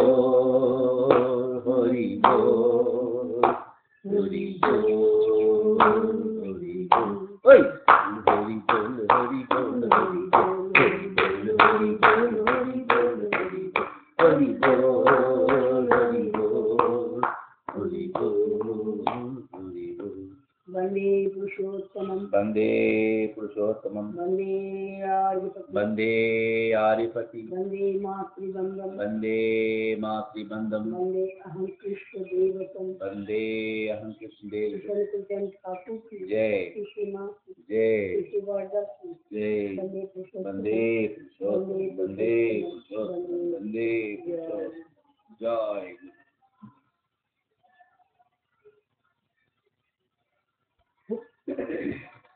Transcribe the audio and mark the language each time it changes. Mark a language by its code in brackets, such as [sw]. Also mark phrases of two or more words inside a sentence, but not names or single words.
[bn] বল হরি বল হরি বল হরি বল ওই হরি বল হরি বল হরি বল হরি বল হরি বল হরি বল হরি বল হরি বল হরি বল হরি বল [sa] वंदे पुरुषोत्तमं वंदे पुरुषोत्तमं वंदे आर्यपति वंदे मातृबंधं वंदे मातृबंधं वंदे अहं कृष्णदेवतं वंदे अहं कृष्णदेवतं [hi] ठाकुर की जय जय जय [sa] वंदे पुरुषोत्तम वंदे पुरुषोत्तम वंदे पुरुषोत्तम जय